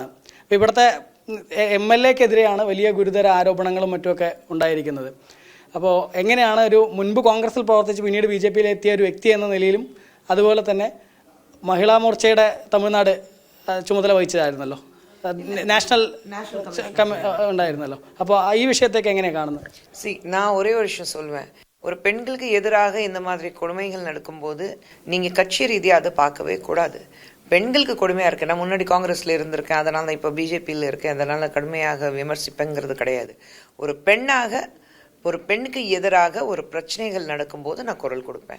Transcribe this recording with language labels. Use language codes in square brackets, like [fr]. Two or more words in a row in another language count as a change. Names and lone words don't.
[ml] അപ്പോൾ ഇവിടുത്തെ MLAക്കെതിരെയാണ് വലിയ ഗുരുതര ആരോപണങ്ങളും മറ്റുമൊക്കെ ഉണ്ടായിരിക്കുന്നത്. അപ്പോൾ എങ്ങനെയാണ് ഒരു മുൻപ് കോൺഗ്രസ്സിൽ പ്രവർത്തിച്ച് പിന്നീട് BJPയിൽ എത്തിയ ഒരു വ്യക്തി എന്ന നിലയിലും അതുപോലെ തന്നെ മഹിളാ മോർച്ചയുടെ തമിഴ്നാട് ചുമതല വഹിച്ചതായിരുന്നല്ലോ, നാഷണൽ ഉണ്ടായിരുന്നല്ലോ. അപ്പോൾ ഈ [ta] விஷயத்தைக்கு எங்கே [ml] കാണുന്നത്? [ta] நான் ஒரே ஒரு விஷயம் சொல்வேன். ஒரு பெண்களுக்கு எதிராக இந்த மாதிரி கொடுமைகள் நடக்கும்போது நீங்கள் கட்சி ரீதியாக அதை பார்க்கவே கூடாது. பெண்களுக்கு கொடுமையாக இருக்குது. நான் முன்னாடி காங்கிரஸில் இருந்திருக்கேன், அதனால் இப்போ BJPயில் இருக்கேன், அதனால் கடுமையாக விமர்சிப்பேங்கிறது கிடையாது. ஒரு பெண்ணாக ஒரு பெண்ணுக்கு எதிராக ஒரு பிரச்சனைகள் நடக்கும்போது நான் குரல் கொடுப்பேன்.